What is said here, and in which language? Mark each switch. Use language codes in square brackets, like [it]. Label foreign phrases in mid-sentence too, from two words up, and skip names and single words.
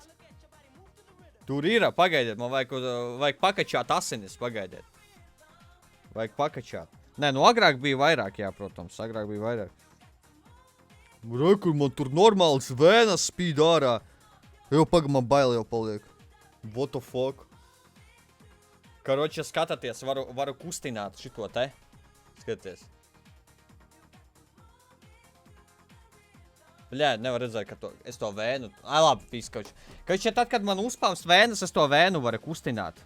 [lv] Tur irā, pagaidiet, man vajag pakačāt asinis, pagaidiet. Vajag pakačāt. Nē, nu agrāk bija vairāk, jā, protams, Rekur, man tur normāls vēnas spīd ārā. Jau man bail jau paliek. [en] What the fuck? [lv] Karoči, skatāties, varu kustināt šito te. Skaties. Bļē, nevar redzēt, ka es to vēnu... Ai, labi, pīskauč. Kauč, tad, kad man uzpamst vēnas, es to vēnu varu kustināt.